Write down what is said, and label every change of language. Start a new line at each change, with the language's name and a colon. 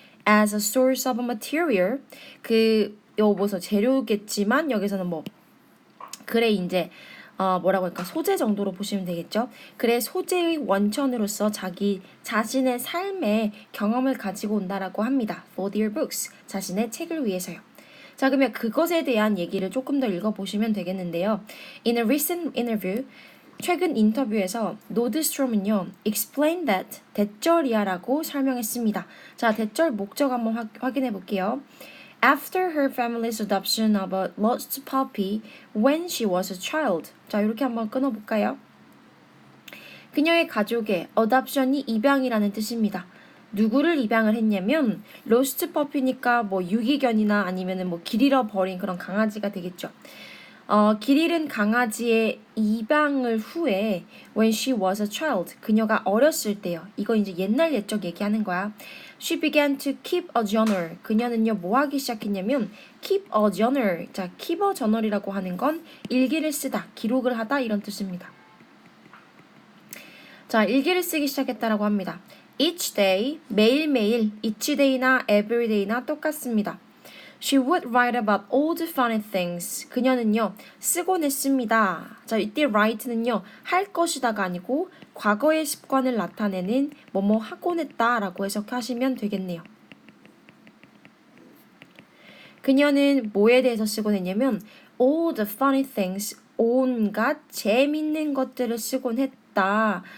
English: As a source of material,
Korean: 뭐서 재료겠지만 여기서는 뭐 글의 이제 뭐라고 할까 소재 정도로 보시면 되겠죠. 글의 소재의 원천으로서 자기 자신의 삶의 경험을 가지고 온다라고 합니다.
English: For their books,
Korean: 자신의 책을 위해서요. 자, 그러면 그것에 대한 얘기를 조금 더 읽어보시면 되겠는데요.
English: In a recent interview,
Korean: 최근 인터뷰에서 노드스트롬은요,
English: explain that,
Korean: 대절이야라고 설명했습니다. 자, 대절 목적 한번 확인해 볼게요.
English: After her family's adoption of a lost puppy when she was a child.
Korean: 자, 이렇게 한번 끊어볼까요? 그녀의 가족의 adoption이 입양이라는 뜻입니다. 누구를 입양을 했냐면
English: lost puppy
Korean: 니까 뭐 유기견이나 아니면은 뭐 길 잃어버린 그런 강아지가 되겠죠. 길 잃은 강아지의 입양을 후에
English: when she was a child,
Korean: 그녀가 어렸을 때요. 이거 이제 옛날 옛적 얘기하는 거야.
English: She began to keep a journal.
Korean: 그녀는요, 뭐 하기 시작했냐면
English: keep a journal.
Korean: 자,
English: keep a journal
Korean: 이라고 하는 건 일기를 쓰다, 기록을 하다 이런 뜻입니다. 자, 일기를 쓰기 시작했다라고 합니다.
English: Each day,
Korean: 매일매일, each day나 every day나 똑같습니다.
English: She would write about all the funny things.
Korean: 그녀는요, 쓰곤 했습니다. 자, 이때 write는요, 할 것이다가 아니고 과거의 습관을 나타내는 뭐뭐 하곤 했다라고 해석하시면 되겠네요. 그녀는 뭐에 대해서 쓰곤 했냐면
English: all the funny things,
Korean: 온갖 재밌는 것들을 쓰곤 했다.